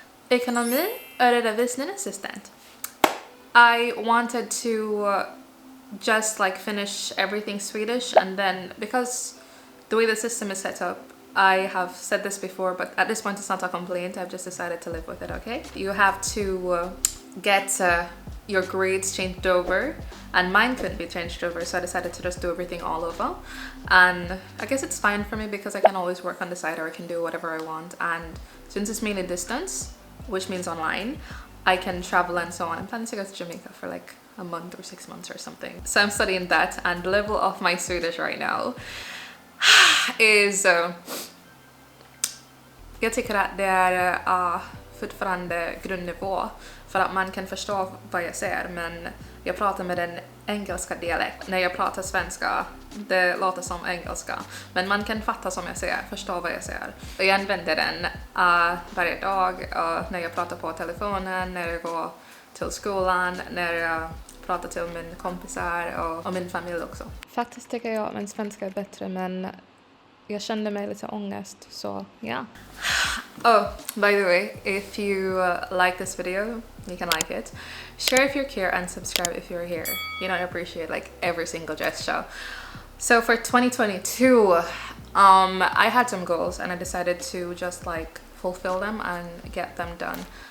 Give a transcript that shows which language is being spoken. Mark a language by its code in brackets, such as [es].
[sv] Ekonomi och redovisning assistant. [en] I wanted to just like finish everything Swedish, and then because the way the system is set up, I have said this before, but at this point it's not a complaint, I've just decided to live with it, okay? You have to get your grades changed over, and mine couldn't be changed over, so I decided to just do everything all over. And I guess it's fine for me because I can always work on the side, or I can do whatever I want. And since it's mainly distance, which means online, I can travel and so on. I'm planning to go to Jamaica for like a month or 6 months or something. So I'm studying that, and the level of my Swedish right now is [sv] jag tycker att det är fortfarande grundnivå, för att man kan förstå vad jag säger, men jag pratar med en engelska dialekt. När jag pratar svenska, det låter som engelska, men man kan fatta som jag säger, förstå vad jag säger. Och jag använder den varje dag, när jag pratar på telefonen, när jag går till skolan, när jag pratar till min kompisar och min familj också. Faktiskt tycker jag att min svenska är bättre, men jag kände mig lite ångest, så ja. [en] Oh, by the way, if you like this video, you can like it. Share if you're here, and subscribe if you're here. You know, I appreciate like every single gesture. So for 2022, I had some goals, and I decided to just like fulfill them and get them done.